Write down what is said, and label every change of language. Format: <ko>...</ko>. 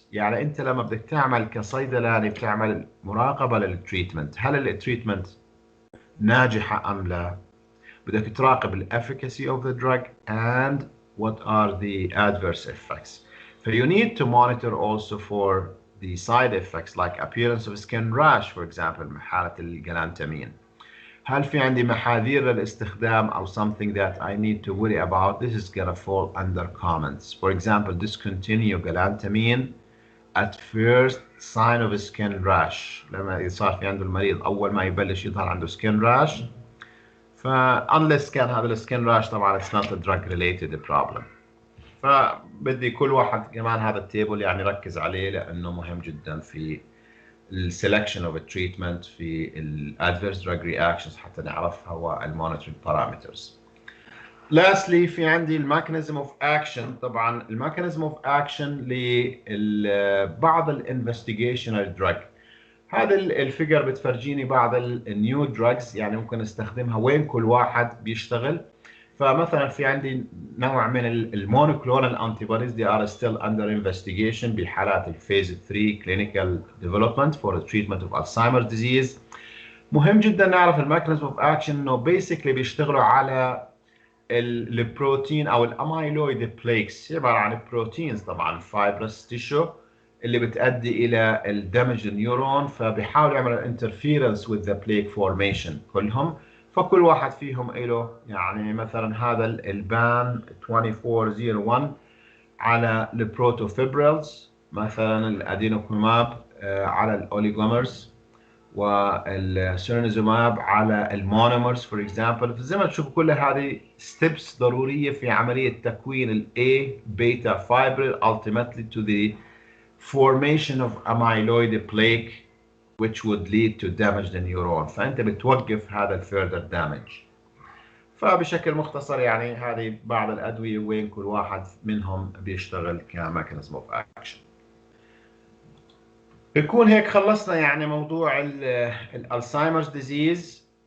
<ar>يعني انت لما بدك تعمل كصيدلاني بتعمل مراقبة للتريتمنت، هل التريتمنت ناجحة ام لا؟ بدك تراقب الافيكاسي</ar> <en>of the drug and what are the adverse effects. So you need to monitor also for the side effects like appearance of skin rash for example</en> <ar>حالة الجلانتامين. هل في عندي محاذير للاستخدام أو</ar> <en>something that I need to worry about? This is gonna fall under comments. For example, discontinue galantamine at first sign of skin rash.</en> <ar>لما صار في عنده المريض أول ما يبلش يظهر عنده</ar> <en>skin rash. unless</en> <ar>كان هذا السكين راش طبعا</ar> <en>it's not a drug related problem.</en> <ar>فبدي كل واحد كمان هذا التيبل يعني ركز عليه لأنه مهم جدا في السelection of a treatment في ال adverse drug reactions حتى نعرفها والmonitoring parameters. Lastly في عندي الميكانيزم اوف اكشن. طبعا الميكانيزم اوف اكشن لبعض الانفستيجيشنال دراج. هذا الفيجر بتفرجيني بعض النيو دراجز يعني ممكن استخدمها وين كل واحد بيشتغل. فمثلا في عندي نوع من المونوكلونال انتي بوديز</ar> <en>they are still under investigation</en> <ar>بحالات الفيز 3</ar> <en>clinical development for the treatment of Alzheimer disease.</en> <ar>مهم جدا نعرف الميكانيزم اوف اكشن انه بيسكلي بيشتغلوا على البروتين او الاميلويد بليكس، عباره عن بروتينز طبعا فايبرس تيشو اللي بتؤدي الى الدمج النيورون، فبيحاولوا يعملوا انترفيرنس</ar> <en>with the plaque formation</en> <ar>كلهم. فكل واحد فيهم له يعني مثلا هذا البان 2401 على البروتوفيبريلز، مثلا الادينوكوماب على الاوليغومرز، والسيرنيزوماب على المونومرز فور اكزامبل. زي ما تشوفوا كل هذه ستيبس ضروريه في عمليه تكوين الاي بيتا فايبريل</ar> <en>ultimately to the formation of amyloid plaque which would lead to damage the neuron.</en> <ar>فانت بتوقف هذا الفيردر damage. فبشكل مختصر يعني هذه بعض الادويه وين كل واحد منهم بيشتغل كميكانيزم اوف اكشن. بيكون هيك خلصنا يعني موضوع الالزهايمرز ديزيز.</ar>